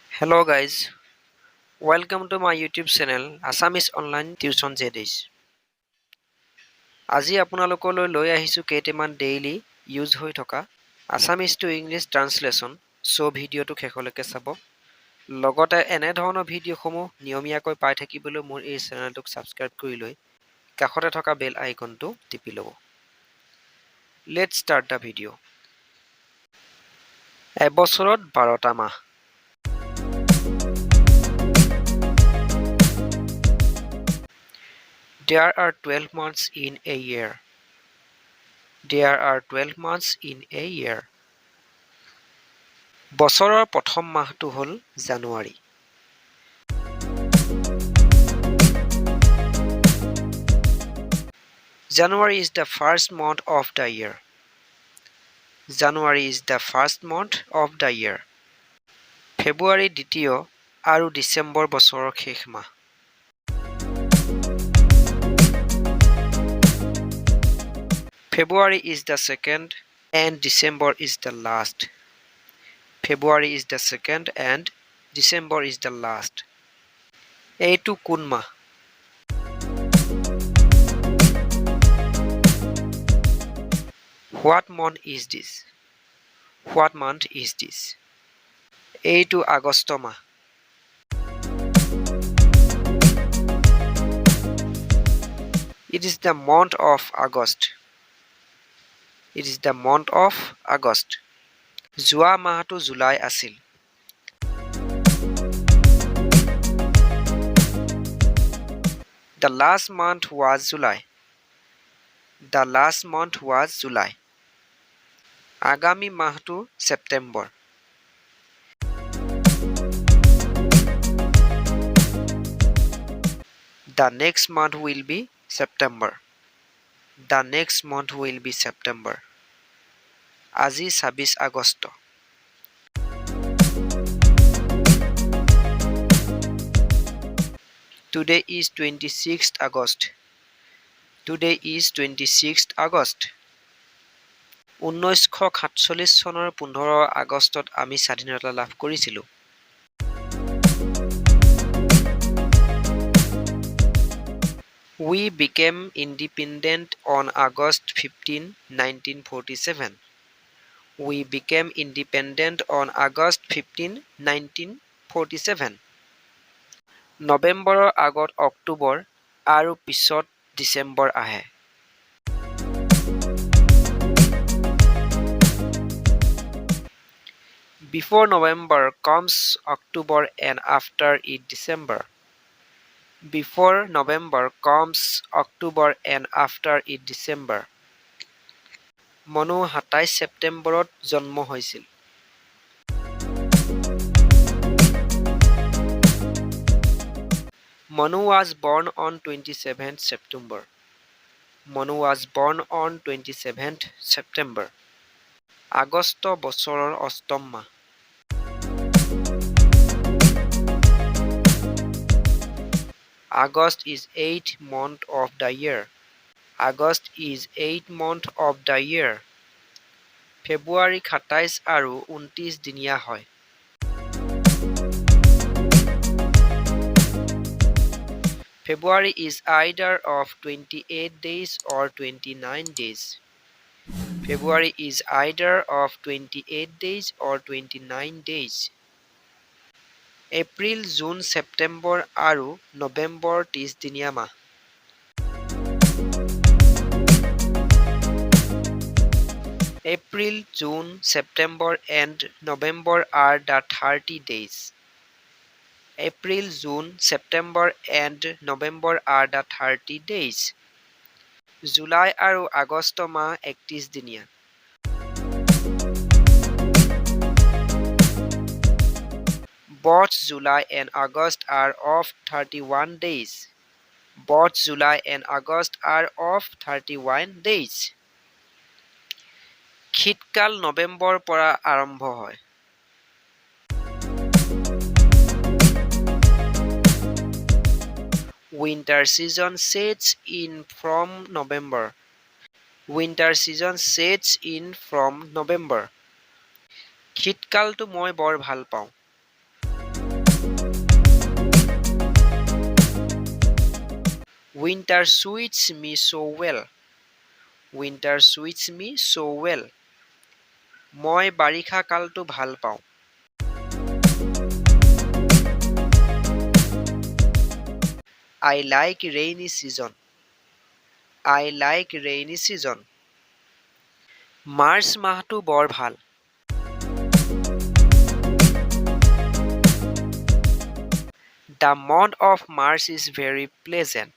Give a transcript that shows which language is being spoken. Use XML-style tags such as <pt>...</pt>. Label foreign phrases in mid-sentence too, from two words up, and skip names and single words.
<en>Hello guys, welcome to my YouTube channel Assamese Online Tuition ZS.</en> <as>আজি আপোনালোকলৈ লৈ আহিছো কেইটামান</as> <en>daily use</en> <as>হৈ থকা</as> <en>Assamese to English translation</en> <as>সো ভিডিওটো শেষলৈকে চাব লগতে এনে ধৰণৰ ভিডিওসমূহ নিয়মীয়াকৈ পাই থাকিবলৈ মোৰ এই চেনেলটোক সাবস্ক্ৰাইব কৰি লৈ কাষতে থকা</as> <en>bell iconটো</en> <as>টিপি লব</as> <en>Let's start the video.</en> <as>এবছৰত 12টা মাহ</as> <en>There are 12 months in a year. There are 12 months in a year.</en> <as>বছৰৰ প্ৰথম মাহটো হ'ল জানুৱাৰী।</as> <en>January is the first month of the year. January is the first month of the year.</en> <as>February দ্বিতীয় আৰু ডিসেম্বৰ বছৰৰ শেষ মাহ।</as> <en>February is the second and December is the last. February is the second and December is the last.</en> <as>এইটো কোন মাহ?</as> <en>What month is this? What month is this?</en> <as>এইটো আগষ্ট মাহ।</as> <en>It is the month of August. It is the month of August.</en> <as>যোৱা মাহটো জুলাই আছিল।</as> <en>The last month was July. The last month was July.</en> <as>আগামী মাহটো সেপ্টেম্বৰ।</as> <en>The next month will be September. The next month will be September.</en> <as>আজি 26 আগষ্ট।</as> <en>Today is 26th August. Today is 26th August.</en> <as>1947 চনৰ 15 আগষ্টত আমি স্বাধীনতা লাভ কৰিছিলো।</as> <en>We became independent on August 15, 1947. We became independent on August 15, 1947.</en> <as>নৱেম্বৰৰ আগত অক্টোবৰ আৰু পিছত ডিসেম্বৰ আহে।</as> <en>Before November comes October and after it December. Before November comes October and after it December.</en> <as>মনু 27 সেপ্টেম্বৰত জন্ম হৈছিল।</as> <en>Manu was born on 27th September. Manu was born on 27th September.</en> <as>আগষ্ট বছৰৰ অষ্টম মাহ।</as> <en>August is 8th month of the year. August is 8th month of the year.</en> <as>February 27 আৰু 29 দিনীয়া হয়।</as> <en>February is either of 28 days or 29 days. February is either of 28 days or 29 days.</en> <as>April, June, September আৰু November 30 দিনীয়া মাহ।</as> <en>April, June, September and November are the 30 days. April, June, September and November are the 30 days.</en> <as>July আৰু আগষ্ট মাহ 31 দিনীয়া।</as> <en>Both July and August are of 31 days. Both July and August are of 31 days.</en> <as>শীতকাল নৱেম্বৰ পৰা আৰম্ভ হয়।</as> <en>Winter season sets in from November. Winter season sets in from November.</en> <as>শীতকালটো মই বৰ ভাল পাওঁ।</as> <en>Winter suits me so well. Winter suits me so well.</en> <as>মই বাৰিষা কালটো ভাল পাওঁ।</as> <en>I like rainy season. I like rainy season.</en> <as>মাৰ্চ মাহটো বৰ ভাল।</as> <en>The month of March is very pleasant.</en>